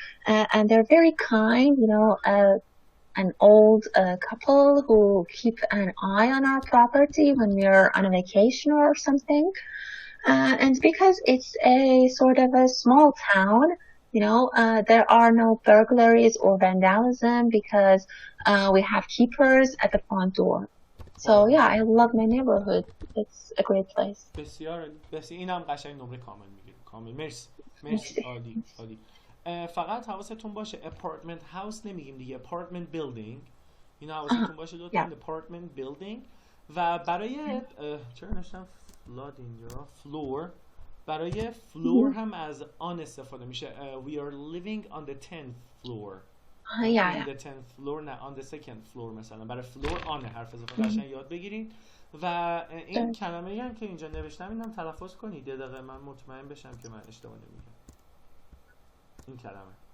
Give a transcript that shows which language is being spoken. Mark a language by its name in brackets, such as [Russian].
[English] And they're very kind, you know, an old couple who keep an eye on our property when we're on a vacation or something. And because it's a sort of a small town, you know, there are no burglaries or vandalism because we have keepers at the front door. So yeah, I love my neighborhood. It's a great place. [Persian] بسیار بسیار، اینم قشنگ نمره کامل میگیره. کامل. مرسی. عالی. فقط حواستون باشه [English] apartment house [Persian] نمیگیم دیگه، [English] apartment building. [Persian] اینا حواستون باشه لطفاً. [English] apartment building. [Persian] و برای چرا نوشتم flood اینجا؟ floor. برای floor هم از on استفاده میشه. [English] We are living on the 10th floor. on the 10th floor، نه on the second floor. [Persian] مثلا برای floor on حرف اضافه قشنگ یاد بگیرید. و این کلمه‌ای هم که اینجا نوشتم اینم تلفظ کنید یه دقیقه، من مطمئن بشم که من اشتباه نمیگم. این کلمه